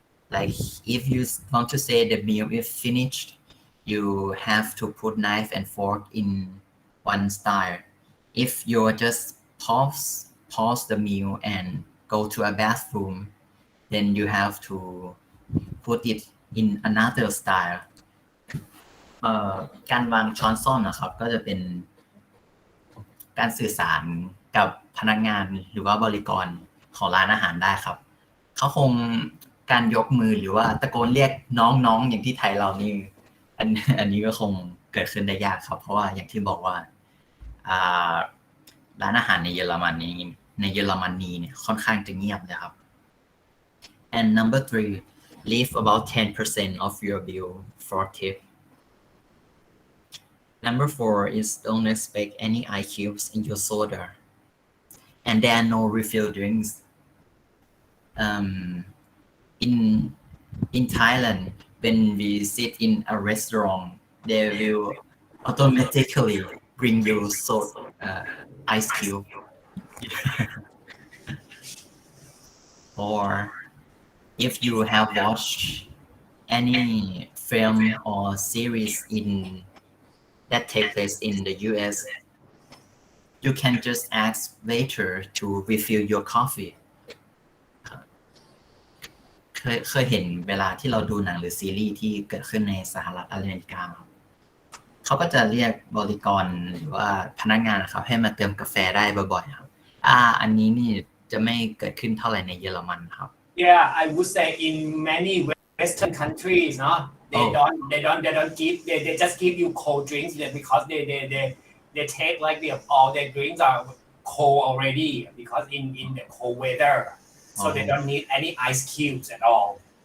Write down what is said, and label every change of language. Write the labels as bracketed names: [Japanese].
[English] Like if you want to say the meal is finished, you have to put knife and fork in one style. If you just pause the meal and go to a bathroom, then you have to put it in another style. [Thai] การวางช้อนส้อมนะครับ ก็จะเป็นการสื่อสารกับพนักงานหรือว่าบริกรของร้านอาหารได้ครับ เขาคงการยกมือหรือว่าตะโกนเรียกน้องๆอย่างที่ไทยเรานี่อันนี้ก็คงเกิดขึ้นได้ยากครับ เพราะว่าอย่างที่บอกว่าร้านอาหารในเยอรมนีเนี่ยค่อนข้างจะเงียบเลยครับ [English] and number 3 leave about 10% of your bill for tip. Number 4 is don't expect any ice cubes in your soda, and there are no refill drinks. In Thailand, when we sit in a restaurant, they will automatically bring you ice cube. Or if you have watched any film or series that take place in the US, you can just ask waiter to refill your coffee. [Thai] เคยเห็นเวลาที่เราดูหนังหรือซีรีส์ที่เกิดขึ้นในสหรัฐอเมริกาครับเขาก็จะเรียกบริกรหรือว่าพนักงานนะครับให้มาเติมกาแฟได้บ่อยๆครับอันนี้นี่จะไม่เกิดขึ้นเท่าไหร่ในเยอรมันครับ [English] Yeah, I would say in many Western countries, no, they don't give they just give you cold drinks because they take like all their drinks are cold already because in the cold weather, so they don't need any ice cubes at all.